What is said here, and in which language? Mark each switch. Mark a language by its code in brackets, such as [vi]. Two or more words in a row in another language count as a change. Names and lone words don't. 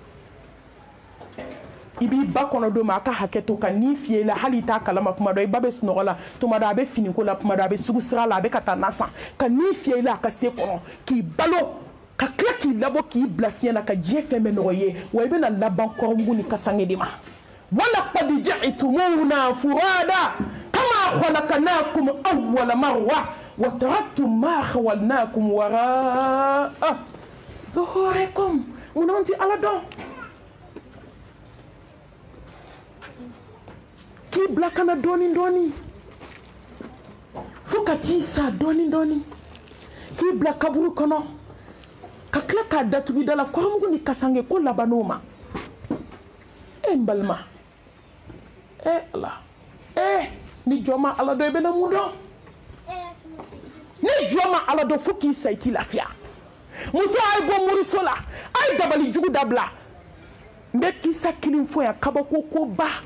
[bm] i b'i ba kɔnɔ don ma a ka hakɛ to ka n'i fiyɛ i la hali i t'a kalama kuma dɔ i ba bɛ sunɔgɔ la tuma dɔ a bɛ finiko la tuma dɔ a bɛ sugu sira la a bɛ ka taa na san ka n'i fiyɛ i la a ka se kɔnɔ k'i balo ka tila k'i labɔ k'i bila fiɲɛ na ka diɲɛ fɛn bɛɛ nɔgɔ ye wa i bɛna laban kɔrɔmugu ni kasange de ma [ar] ولقد جئتمونا فرادى كما خلقناكم أول مرة وتركتم ما خولناكم وراء ظهوركم [bm] munna ti ala dɔn k'i bila kana dɔɔni dɔɔni fo ka t'i sa dɔɔni dɔɔni k'i bila kaburu kɔnɔ ka tila k'a datugu da la kɔrɔmugu ni kasange ko laban'o ma n balima ala ni jɔn ma ala dɔn i bɛna mun dɔn ni jɔn ma ala dɔn fo k'i sa i t'i lafiya muso a ye bɔ moriso la a ye dabali jugu dabila n bɛ kisa kelen fɔ yan kabako ko ba